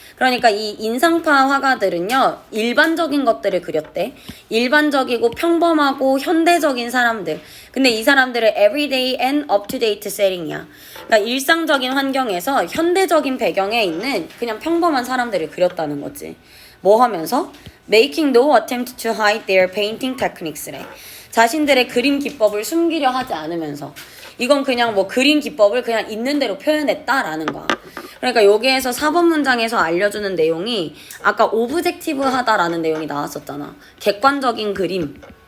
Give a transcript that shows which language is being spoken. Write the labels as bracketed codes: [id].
[ko] 그러니까 이 인상파 화가들은요, 일반적인 것들을 그렸대. 일반적이고 평범하고 현대적인 사람들. 근데 이 사람들은 [en] everyday and up-to-date setting [ko] 이야. 그러니까 일상적인 환경에서 현대적인 배경에 있는 그냥 평범한 사람들을 그렸다는 거지. 뭐 하면서? [en] Making no attempt to hide their painting techniques래. [ko] 자신들의 그림 기법을 숨기려 하지 않으면서. 이건 그냥 뭐 그림 기법을 그냥 있는 대로 표현했다라는 거야. 그러니까 여기에서 4번 문장에서 알려주는 내용이 아까 오브젝티브 하다라는 내용이 나왔었잖아. 객관적인 그림.